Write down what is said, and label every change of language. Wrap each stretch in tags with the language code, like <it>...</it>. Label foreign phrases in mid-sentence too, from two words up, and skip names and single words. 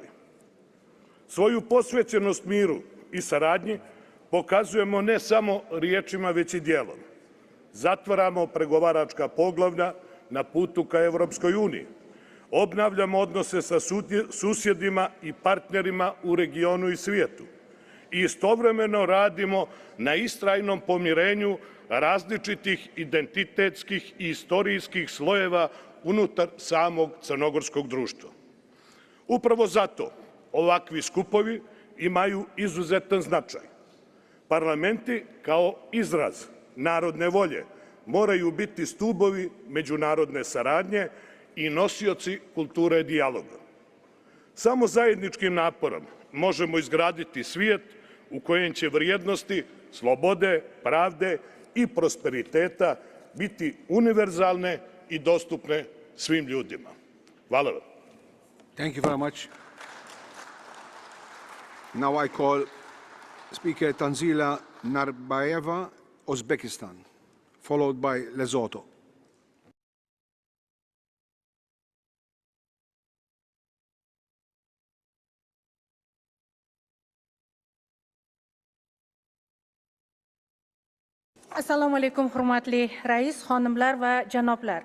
<sr>Svoju posvećenost miru i saradnji pokazujemo ne samo riječima, već i djelom. Zatvaramo pregovaračka poglavlja na putu ka Evropskoj uniji. Obnavljamo odnose sa susjedima i partnerima u regionu i svijetu. I istovremeno radimo na istrajnom pomirenju različitih identitetskih i istorijskih slojeva unutar samog crnogorskog društva. Upravo zato ovakvi skupovi imaju izuzetan značaj. Parlamenti kao izraz narodne volje moraju biti stubovi međunarodne saradnje i nosioci kulture dijaloga. Samo zajedničkim naporom možemo izgraditi svijet u kojem će vrijednosti slobode, pravde i prosperiteta biti univerzalne i dostupne svim ljudima. Hvala vam.</sr> <en>Thank you very much. Now I call Speaker Tanzila Narbayeva, Uzbekistan, followed by Lesotho.</en> <uz>Assalomu alaykum, hurmatli rais, xonimlar va janoblar.</uz>